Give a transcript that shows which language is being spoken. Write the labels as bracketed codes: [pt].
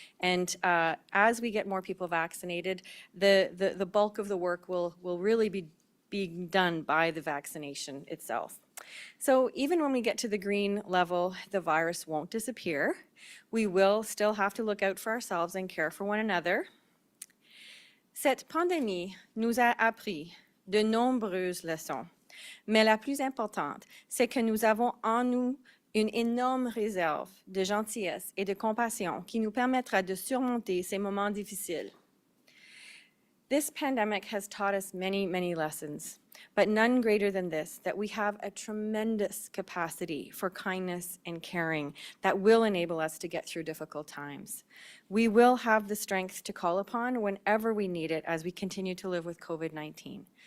[en] And as we get more people vaccinated, the bulk of the work will really be being done by the vaccination itself. So even when we get to the green level, the virus won't disappear. We will still have to look out for ourselves and care for one another. [fr] Cette pandémie nous a appris de nombreuses leçons. Mais la plus importante, c'est que nous avons en nous une énorme réserve de gentillesse et de compassion qui nous permettra de surmonter ces moments difficiles. [en] This pandemic has taught us many lessons, but none greater than this, that we have a tremendous capacity for kindness and caring that will enable us to get through difficult times. We will have the strength to call upon whenever we need it as we continue to live with COVID-19.